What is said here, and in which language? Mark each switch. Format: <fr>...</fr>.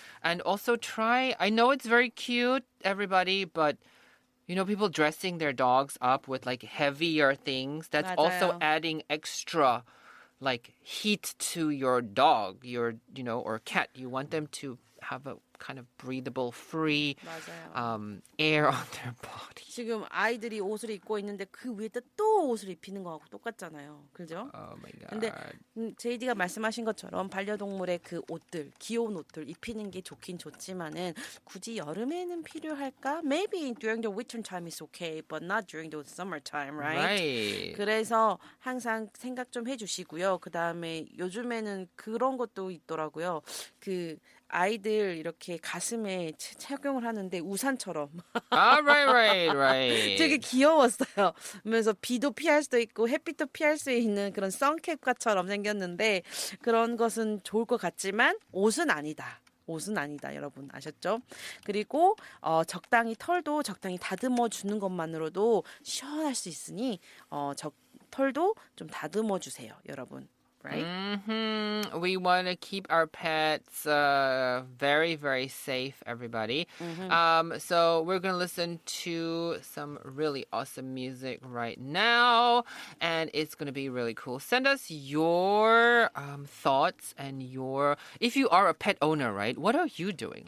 <en>And also try, I know it's very cute, everybody, but people dressing their dogs up with like heavier things, that's also</en> <ko>맞아요.</ko> <en>adding extra like heat to your dog, or cat. You want them to have a kind of breathable, free</en> <ko>맞아요.</ko> <en>air on their body.</en> <ko>지금 아이들이 옷을 입고 있는데 그 위에다 또 옷을 입히는 거하고 똑같잖아요. 그죠?</ko> <en>Oh my</en> <ko>근데</ko> <en>god.</en> <ko>제이디가 말씀하신 것처럼 반려동물의 그 옷들, 귀여운 옷들 입히는 게 좋긴 좋지만은 굳이 여름에는 필요할까?</ko> <en>Maybe during the winter time is okay, but not during the summer time, right? Right.</en> <ko>그래서 항상 생각 좀 해주시고요. 그 다음에 요즘에는 그런 것도 있더라고요. 그 아이들 이렇게 가슴에 착용을 하는데 우산처럼</ko> <en>Ah, right,</en> <ko>되게</ko> <en>right.</en> <ko>귀여웠어요. 그러면서 비도 피할 수도 있고 햇빛도 피할 수 있는 그런 선캡과처럼 생겼는데 그런 것은 좋을 것 같지만 옷은 아니다. 옷은 아니다, 여러분 아셨죠? 그리고 적당히 털도 적당히 다듬어 주는 것만으로도 시원할 수 있으니 털도 좀 다듬어 주세요, 여러분.</ko> <en>Right? We want to keep our pets very, very safe, everybody. So we're going to listen to some really awesome music right now, and it's going to be really cool. Send us your thoughts and if you are a pet owner, right? What are you doing?</en>